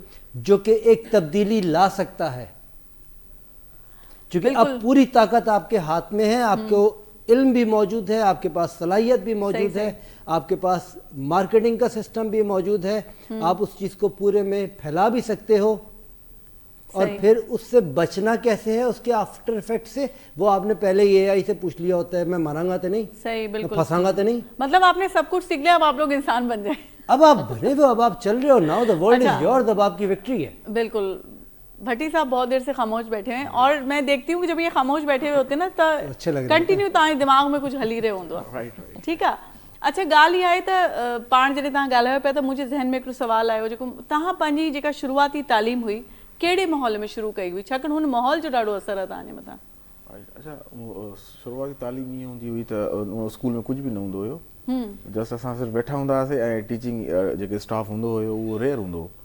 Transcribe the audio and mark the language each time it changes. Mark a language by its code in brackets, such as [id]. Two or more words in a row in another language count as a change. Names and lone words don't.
[ur] جو کہ ایک تبدیلی لا سکتا ہے. چونکہ اب پوری طاقت آپ کے ہاتھ میں ہے, آپ کو علم بھی موجود ہے, آپ کے پاس صلاحیت بھی موجود ہے, آپ کے پاس مارکیٹنگ کا سسٹم بھی موجود ہے, آپ اس چیز کو پورے میں پھیلا بھی سکتے ہو. اور پھر اس سے بچنا کیسے ہے, اس کے [en] after effect [ur] سے, وہ آپ نے پہلے اے آئی سے پوچھ لیا ہوتا ہے, میں ماروں گا تو نہیں, صحیح, بالکل, پھنساؤں گا تو نہیں. مطلب آپ نے سب کچھ سیکھ لیا, اب آپ لوگ انسان بن جائیں. اب آپ بنے ہوئے, اب آپ چل رہے ہو. ناؤ [en] the world is yours, [ur] اب آپ کی وکٹری ہے. بالکل. بھٹی صاحب بہت دیر سے خاموش بیٹھے ہیں, اور میں دیکھتی ہوں کہ جب یہ خاموش بیٹھے ہوئے ہوتے ہیں نا تو کنٹینیو [sd] تاں دماغ میں کچھ ہلی رہے ہوندو. [ur] ٹھیک ہے. [sd] اچھا ॻाल्हि इहा आहे त पाण जॾहिं तव्हां ॻाल्हायो पिया त मुंहिंजे ज़हन में हिकिड़ो सुवालु आयो जेको तव्हां पंहिंजी जेका शुरूआती तालीम हुई कहिड़े माहौल में शुरू कई हुई, छाकाणि हुन माहौल जो ॾाढो असरु आहे तव्हांजे मथां. अच्छा, शुरूआती तालीम ईअं हूंदी हुई त स्कूल में कुझु बि न हूंदो हुयो, जस्ट असां सिर्फ़ु वेठा हूंदा हुआसीं ऐं टीचिंग जेके स्टाफ हूंदो हुयो उहो रेयर हूंदो हो.